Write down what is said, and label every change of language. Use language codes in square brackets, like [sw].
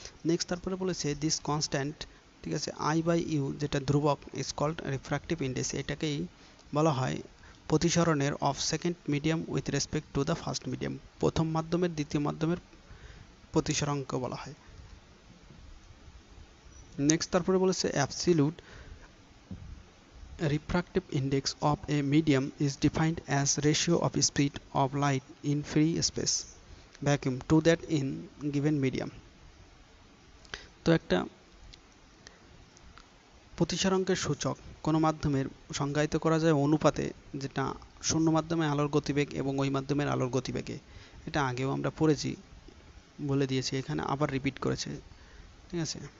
[bn] Next তারপরে বলেছে [en] this constant, [bn] ঠিক আছে, [en] I by U [bn] যেটা ধ্রুবক [en] is called refractive index, [bn] এটাকেই বলা হয় প্রতিসরণের [en] of second medium with respect to the first medium, [bn] প্রথম মাধ্যমের দ্বিতীয় মাধ্যমের প্রতিসরাঙ্ক বলা হয়। [en] Next তারপরে বলেছে absolute refractive index of a medium is defined as ratio of speed of light in free space vacuum to that in given medium। [bn] তো একটা প্রতিসরাঙ্কের সূচক কোনো মাধ্যমের সংজ্ঞায়িত করা যায় অনুপাতে, যেটা শূন্য মাধ্যমে আলোর গতিবেগ এবং ওই মাধ্যমের আলোর গতিবেগে, এটা আগেও আমরা পড়েছি, বলে দিয়েছি, এখানে আবার রিপিট করেছে, ঠিক আছে।